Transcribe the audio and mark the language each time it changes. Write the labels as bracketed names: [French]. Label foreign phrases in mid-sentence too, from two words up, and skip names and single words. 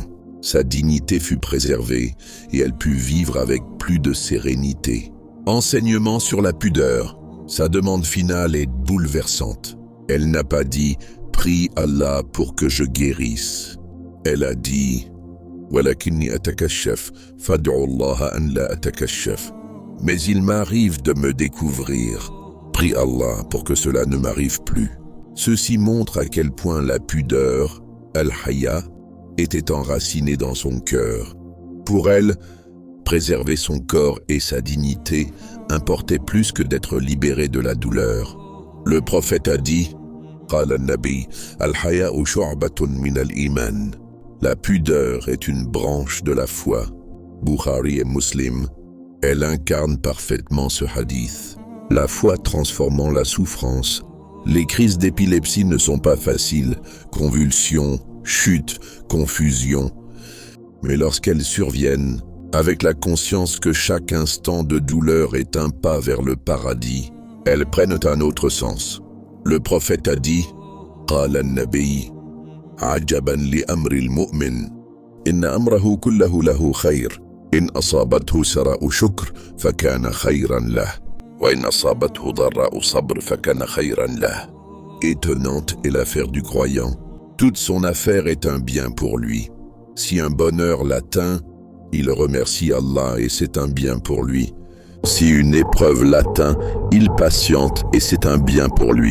[French] Sa dignité fut préservée et elle put vivre avec plus de sérénité. Enseignement sur la pudeur. Sa demande finale est bouleversante. Elle n'a pas dit « Prie Allah pour que je guérisse ». Elle a dit « [Arabic] ولكني أتكشف فادع الله أن لا أتكشف ». [French] Mais il m'arrive de me découvrir. Prie Allah pour que cela ne m'arrive plus. Ceci montre à quel point la pudeur, al-haya, était enracinée dans son cœur. Pour elle, préserver son corps et sa dignité importait plus que d'être libérée de la douleur. Le prophète a dit « [Arabic] قال النبي الحياء شعبة من الإيمان [French] » La pudeur est une branche de la foi. Bukhari et Muslim, elle incarne parfaitement ce hadith. La foi transformant la souffrance. Les crises d'épilepsie ne sont pas faciles, convulsions, chutes, confusion. Mais lorsqu'elles surviennent, avec la conscience que chaque instant de douleur est un pas vers le paradis, elles prennent un autre sens. Le prophète a dit « [Arabic] قال النبي عجبا لأمر المؤمن إن أمره كله له خير إن أصابته سراء شكر فكان خيرا له. [French] Étonnante est l'affaire du croyant. Toute son affaire est un bien pour lui. Si un bonheur l'atteint, il remercie Allah et c'est un bien pour lui. Si une épreuve l'atteint, il patiente et c'est un bien pour lui.